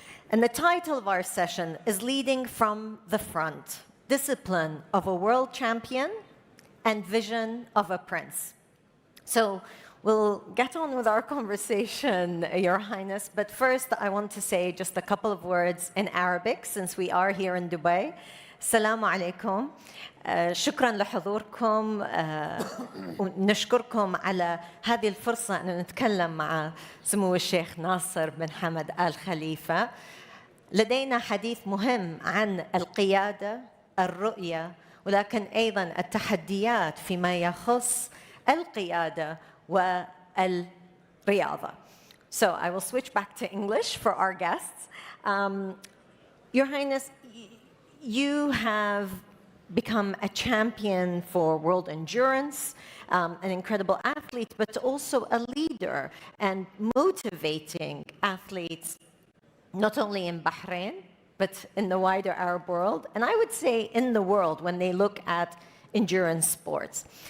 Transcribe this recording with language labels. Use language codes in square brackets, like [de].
[en] And the title of our session is Leading from the Front, Discipline of a World Champion and Vision of a Prince. So we'll get on with our conversation, Your Highness, but first I want to say just a couple of words in Arabic since we are here in Dubai. [ar] السلام عليكم شكرا لحضوركم ونشكركم على هذه الفرصة أن نتكلم مع سمو الشيخ ناصر بن حمد آل خليفة. لدينا حديث مهم عن القيادة، الرؤية، ولكن أيضا التحديات فيما يخص القيادة والرياضة. [en] So I will switch back to English for our guests. Your Highness, you have become a champion for world endurance, an incredible athlete, but also a leader and motivating athletes, not only in Bahrain, but in the wider Arab world, and I would say in the world when they look at endurance sports.